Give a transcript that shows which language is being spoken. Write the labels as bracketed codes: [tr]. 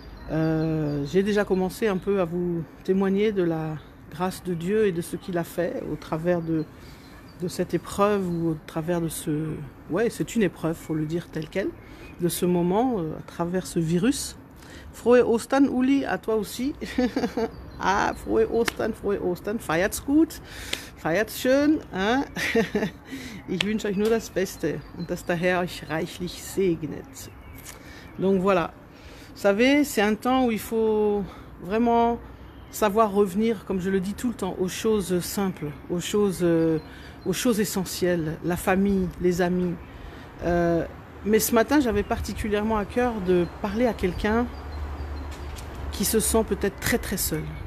[fr] J'ai déjà commencé un peu à vous témoigner de la grâce de Dieu et de ce qu'il a fait au travers de cette épreuve ou au travers de ce... Ouais, c'est une épreuve, faut le dire tel quel, de ce moment, à travers ce virus. [de] Frohe Ostern, [fr] Uli, à toi aussi. [de] Ah, frohe Ostern, feiert's gut, feiert's schön. Hein? Ich wünsche euch nur das Beste und dass der Herr euch reichlich segnet. [fr] Donc voilà, vous savez, c'est un temps où il faut vraiment savoir revenir, comme je le dis tout le temps, aux choses simples, aux choses essentielles, la famille, les amis. Mais ce matin, j'avais particulièrement à cœur de parler à quelqu'un qui se sent peut-être très seul.